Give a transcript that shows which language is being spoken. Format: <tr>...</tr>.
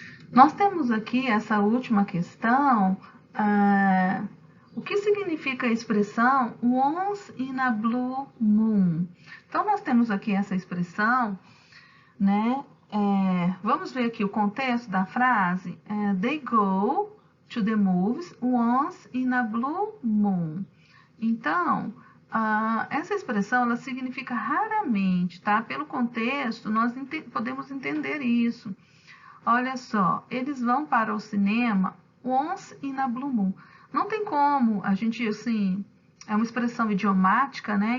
<pt>Nós temos aqui essa última questão, o que significa a expressão</pt> <en>once in a blue moon?</en> <pt>Então, nós temos aqui essa expressão, né? Vamos ver aqui o contexto da frase.</pt> <en>They go to the movies once in a blue moon.</en> <pt>Então, essa expressão, ela significa raramente, tá? Pelo contexto, nós podemos entender isso. Olha só, eles vão para o cinema</pt> <en>once in a blue moon.</en> <pt>Não tem como a gente, assim, é uma expressão idiomática, né?</pt>